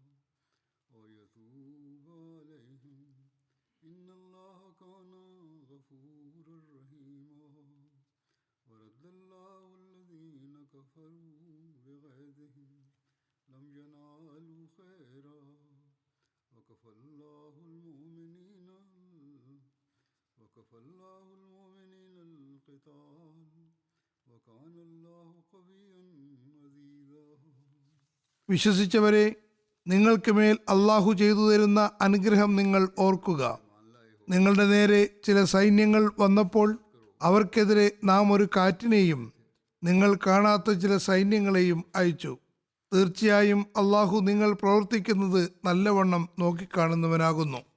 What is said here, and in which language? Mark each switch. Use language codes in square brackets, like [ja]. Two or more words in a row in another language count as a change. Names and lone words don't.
[ar] ويتوب عليهم إن الله كان غفورا رحيما ورد الله الذين كفروا بغيظهم لم ينالوا خيرا وكفى الله المؤمنين القتال وكان الله قويا عزيزا. [ml] വിശ്വസിച്ചവരെ, നിങ്ങൾക്ക് മേൽ അള്ളാഹു ചെയ്തു തരുന്ന അനുഗ്രഹം നിങ്ങൾ ഓർക്കുക. നിങ്ങളുടെ നേരെ ചില സൈന്യങ്ങൾ വന്നപ്പോൾ അവർക്കെതിരെ നാം ഒരു കാറ്റിനെയും നിങ്ങൾ കാണാത്ത ചില സൈന്യങ്ങളെയും അയച്ചു. തീർച്ചയായും അള്ളാഹു നിങ്ങൾ പ്രവർത്തിക്കുന്നത് നല്ലവണ്ണം നോക്കിക്കാണുന്നവനാകുന്നു.